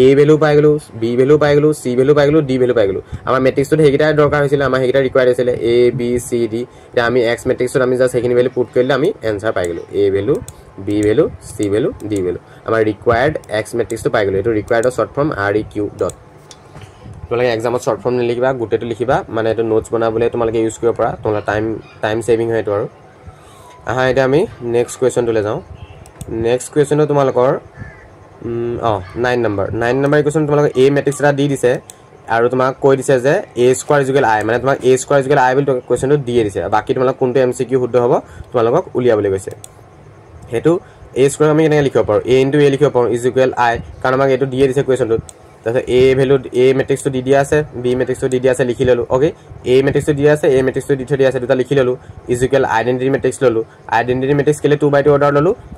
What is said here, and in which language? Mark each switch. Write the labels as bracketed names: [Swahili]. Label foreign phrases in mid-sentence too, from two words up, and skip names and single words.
[Assamese] ভ্যালু পাই গলো b ভ্যালু পাই গলো c ভ্যালু পাই গলো d ভ্যালু পাই গলো আমাৰ মেট্ৰিক্সত হেগিটাৰ দৰকাৰ হৈছিল আমাৰ হেগিটাৰ ৰিকোয়াৰ্ড হৈছিল a b c d এটা আমি x মেট্ৰিক্সত আমি জাস্ট হেখিনি [English] value put [Assamese] কৰিলে আমি এনসাৰ পাই গলো a ভ্যালু b ভ্যালু c ভ্যালু d ভ্যালু আমাৰ [English] required x matrix [Assamese] পাই গলো এটো ৰিকোয়াৰ্ডৰ [English] short form [Assamese] req ডট তোমালোকে এক্সামত [English] short form [Assamese] লিখিবা গুটেটো লিখিবা মানে এটো নোটস বনাবলে তোমালোকে ইউজ কৰিব পাৰা তোমালোকৰ টাইম সেভিং হয় এটো আৰু আহা এটা আমি [English] next question [Assamese] লৈ যাও [English] next question [Assamese] তোমালোকৰ 9 [English] number equation [Assamese] তোমালোকে a মেট্ৰিক্স এটা দি দিছে আৰু তোমাক কৈ দিছে যে a² = i মানে তোমাক a² = i বুলি কোৱেশ্চনটো দিয়ে দিছে বাকি তোমালোক কোনটো MCQ শুদ্ধ হ'ব তোমালোকক উলিয়াবলৈ কৈছে হেতু a² আমি কেনেকৈ লিখিব পাৰো a * a লিখিব পাৰো = i কাৰণ আমাক এটো দিয়ে দিছে কোৱেশ্চনটোত তাতে a ভ্যালু a মেট্ৰিক্সটো দি দিয়া আছে b মেট্ৰিক্সটো দি দিয়া আছে লিখি ললো ওকে a মেট্ৰিক্সটো দি আছে a মেট্ৰিক্সটো দি থৈ দিয়া আছে দুটা লিখি ললো [English] identity matrix [Assamese] ললো [English] identity matrix [Assamese] কেলে 2/2 অৰ্ডাৰ ললো কাৰণ